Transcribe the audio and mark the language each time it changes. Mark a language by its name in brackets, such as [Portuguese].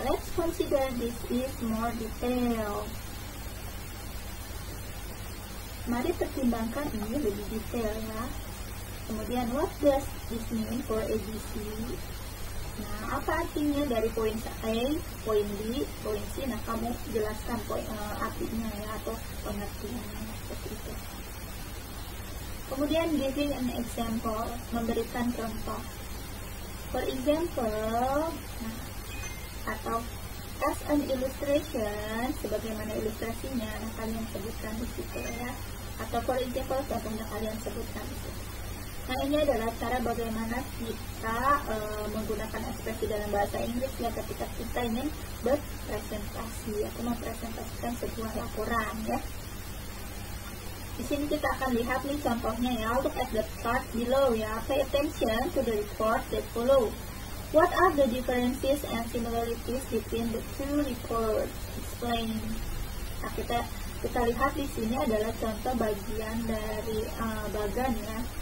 [English] Let's consider this is more detail. [Indonesian] Mari pertimbangkan ini lebih detail ya. Kemudian [English] what does this mean for ABC? [Indonesian] Nah, apa artinya dari poin A, poin B, poin C? Nah, kamu jelaskan poin artinya ya, atau pengertiannya seperti itu. Kemudian [English] giving an example, [Indonesian] memberikan contoh. [English] For example, [Indonesian] nah, atau [English] as an illustration, [Indonesian] sebagaimana ilustrasinya, nah kalian sebutkan di situ ya. Atau [English] for example, [Indonesian] contohnya kalian sebutkan di situ. Nah, ini adalah cara bagaimana kita menggunakan ekspresi dalam bahasa Inggris ya ketika kita ingin berpresentasi atau mempresentasikan sebuah laporan ya. Di sini kita akan lihat nih contohnya ya. [English] Look at the chart below [Indonesian] ya. [English] Pay attention to the report that follow. What are the differences and similarities between the two reports? Explain. [Indonesian] Nah, kita lihat di sini adalah contoh bagian dari bagan ya.